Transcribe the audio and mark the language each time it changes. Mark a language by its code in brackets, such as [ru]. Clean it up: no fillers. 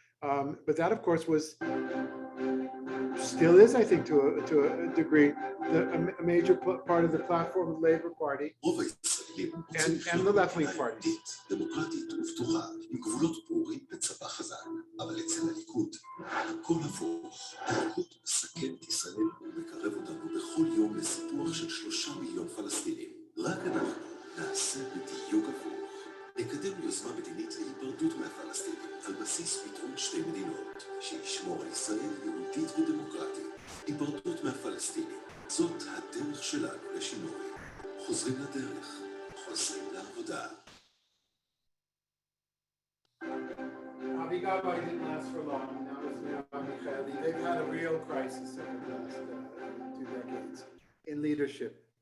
[en] But that, of course, still is, I think, to a degree, a major part of the platform of the Labor Party and the left-wing parties. [he] דמוקרטית ופתוחה, עם גבולות ברורים וצבא חזק. אבל אצל הליכוד, הכל הפוך. הליכוד מסכן את ישראל ומקרב אותנו בכל יום לסיפוח של 3 מיליון פלסטינים. רק אנחנו נעשה בדיוק הפוך. נקדם יוזמה מדינית להיפרדות מהפלסטינים על בסיס פתרון 2 מדינות, שישמור על ישראל יהודית ודמוקרטית. היפרדות מהפלסטינים, זאת הדרך שלנו לשינוי. חוזרים לדרך, חוזרים לעבודה. [en] Avigabai didn't last for long. That was Michaeli. They've had a real crisis over the last 2 decades in leadership.